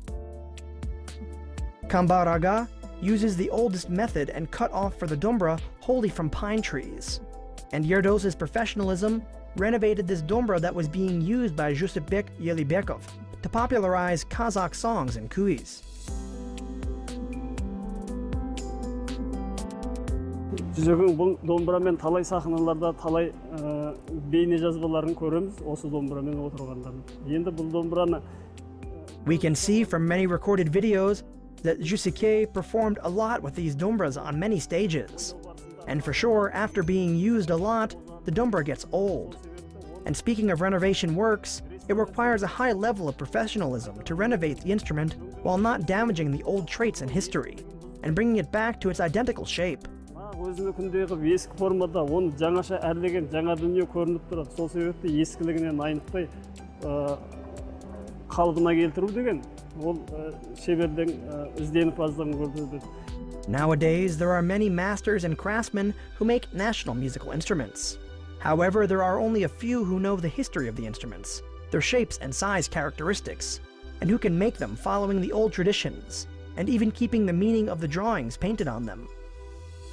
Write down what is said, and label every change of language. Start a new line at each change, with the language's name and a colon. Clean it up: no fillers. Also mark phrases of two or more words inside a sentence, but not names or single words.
English: Kambar Aga uses the oldest method and cut off for the dombra wholly from pine trees. And Yerdos' professionalism renovated this dombra that was being used by Jibek Bekov to popularize Kazakh songs and kuis.
Kazakh: Jibek'in бұл домбырамен талай сахналарда талай бейне жазбаларын көреміз осы домбырамен отырғандарын. Енді бұл домбыраны
English: We can see from many recorded videos that Jibek performed a lot with these dombras on many stages. And for sure, after being used a lot, the dombra gets old. And speaking of renovation works, it requires a high level of professionalism to renovate the instrument while not damaging the old traits and history, and bringing it back to its identical shape.
Kazakh: өзінің күндегі ескі формада оны жаңаша әрлеген жаңа дүние көрініп тұрады. Сол себепті ескілігінен айнытпай қалыбына келтіру деген ол шебердің ізденімпаздығын көрсетеді.
English: Nowadays, there are many masters and craftsmen who make national musical instruments. However, there are only a few who know the history of the instruments, their shapes and size characteristics, and who can make them following the old traditions, and even keeping the meaning of the drawings painted on them.